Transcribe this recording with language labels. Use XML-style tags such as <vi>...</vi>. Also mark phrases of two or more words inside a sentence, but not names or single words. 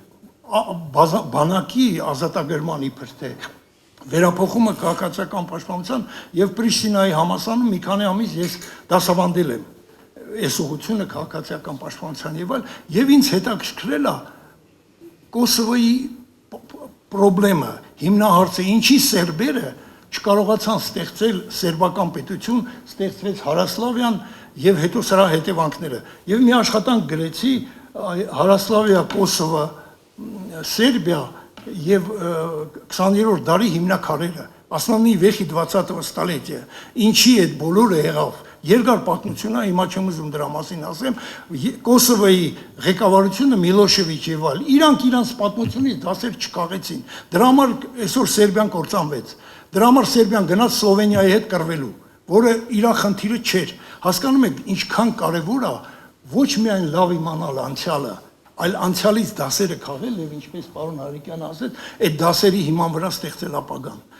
<hy>բանակի ազատագրման իբր թե վերափոխումը քաղաքացիական պաշտպանության եւ Պրիշտինայի համասանում մի քանի ամիս ես դասավանդել եմ այս ուղղությունը քաղաքացիական պաշտպանության եւ ինձ հետաքրքրել է Կոսովոյի պրոբլեմը, հիմնահարցը, ինչի սերբերը չկարողացան ստեղծել սերբական պետություն, ստեղծվեց Հարասլավիան եւ հետո սրա հետևանքները։ Եվ մի աշխատանք գրեցի Հարասլավիա, Կոսովո, Սերբիա եւ 20-րդ դարի հիմնակարերը,</hy> <ru>основные вехи 20-го столетия։</ru> <hy>Ինչի այդ բոլորը եղավ։ Երկար պատմություն է, հիմա չեմ ուզում դրա մասին ասեմ, Կոսովոյի ղեկավարությունը Միլոշևիչ եւ այլ, իրանք պատմությունից դասեր չկաղեցին։ Դրա համար այսօր Սերբիան կործանվեց։ Դրա համար Սերբիան գնաց Սլովենիայի հետ կռվելու, որը իր խնդիրը չէր։ Հասկանում եք, ինչքան կարեւոր է ոչ միայն լավ իմանալ անցյալը, այլ անցյալից դասերը քաղել եւ ինչպես պարոն Հարիկյանը ասեց, այդ դասերի հիման վրա ստեղծել ապագան։</hy>